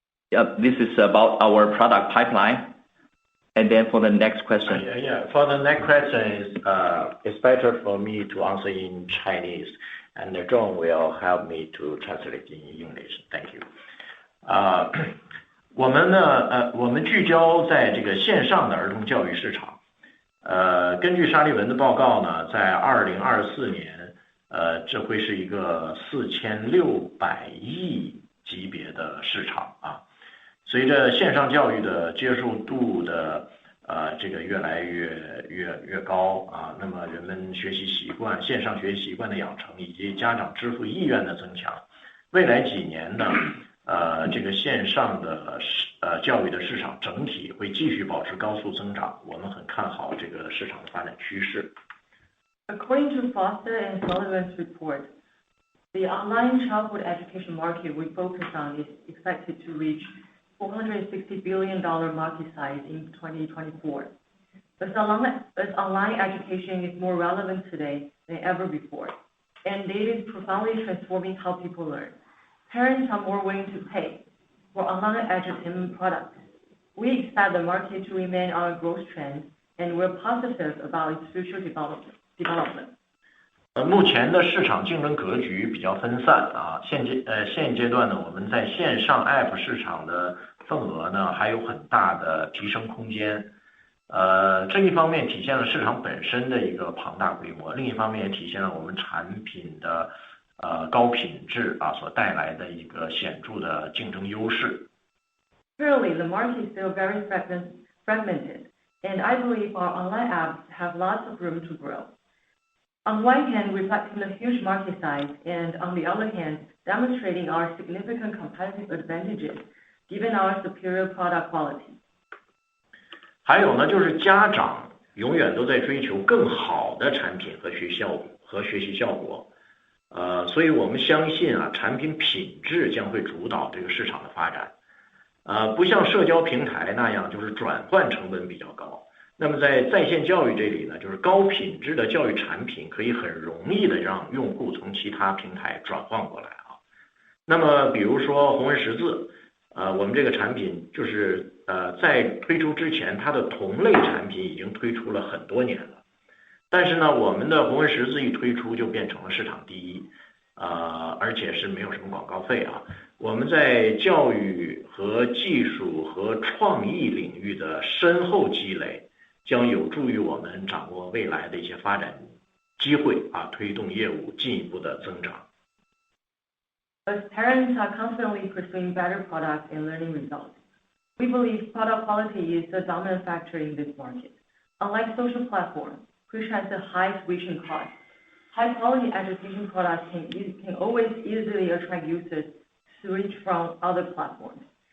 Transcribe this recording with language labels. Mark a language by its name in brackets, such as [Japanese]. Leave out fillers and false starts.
[English] This is about our product pipeline. And then for the next question. For the next question, it's better for me to answer in Chinese, and John will help me to translate in English. Thank you. [Chinese] 我们聚焦在这个线上的儿童教育市场。根据沙利文的报告呢，在2024年，这会是一个4600亿级别的市场啊。随着线上教育的接受度的这个越来越高啊，那么人们学习习惯、线上学习习惯的养成以及家长支付意愿的增强，未来几年呢，这个线上的教育的市场整体会继续保持高速增长，我们很看好这个市场的发展趋势。 [English] According to Foster and Sullivan's report, the online childhood education market we focus on is expected to reach $460 billion market size in 2024. As online education is more relevant today than ever before, and it is profoundly transforming how people learn, parents are more willing to pay for online edutainment products. We expect the market to remain on a growth trend, and we're positive about its future development. [Chinese] 目前的市场竞争格局比较分散啊，现阶段呢，我们在线上 App 市场的份额呢还有很大的提升空间。这一方面体现了市场本身的一个庞大规模，另一方面也体现了我们产品的高品质啊所带来的一个显著的竞争优势。 [English] Clearly, the market is still very fragmented, and I believe our online apps have lots of room to grow. On one hand, reflecting the huge market size, and on the other hand, demonstrating our significant competitive advantages given our superior product quality. [Chinese] 还有呢，就是家长永远都在追求更好的产品和学习效果，所以我们相信啊，产品品质将会主导这个市场的发展。不像社交平台那样，就是转换成本比较高。那么在线教育这里呢，就是高品质的教育产品可以很容易的让用户从其他平台转换过来啊。那么比如说红文识字，我们这个产品就是在推出之前，它的同类产品已经推出了很多年了，但是呢，我们的红文识字一推出就变成了市场第一，而且是没有什么广告费啊。我们在教育和技术和创意领域的深厚积累，将有助于我们掌握未来的一些发展机会啊，推动业务进一步的增长。 [English] As parents are constantly pursuing better products and learning results, we believe product quality is the dominant factor in this market. Unlike social platforms, which has a high switching cost, high-quality education products can always easily attract users to switch from other platforms.